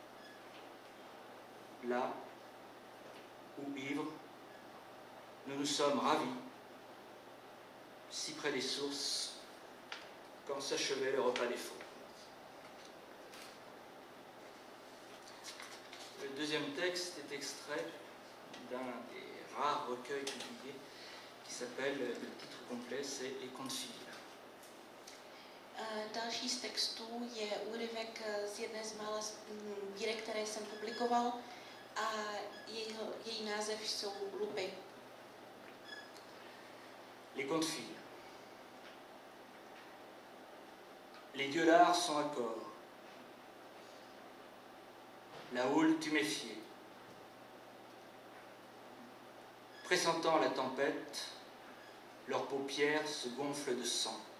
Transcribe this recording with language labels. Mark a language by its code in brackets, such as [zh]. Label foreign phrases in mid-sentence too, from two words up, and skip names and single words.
[fr] Là où, ivres, nous nous sommes ravis, si près des sources, quand s'achevait le repas des fous. Le deuxième texte est extrait d'un des rares recueils publiés qui s'appelle, le titre complet, c'est Les Contes filles. [cs] Další z textů je úryvek z jedné z mála sbírek, které jsem publikoval, a její název jsou Lupy. [fr] Les Contes filles. Les dieux d'art sont à corps. La houle tuméfiée. Pressentant la tempête, leurs paupières se gonflent de sang.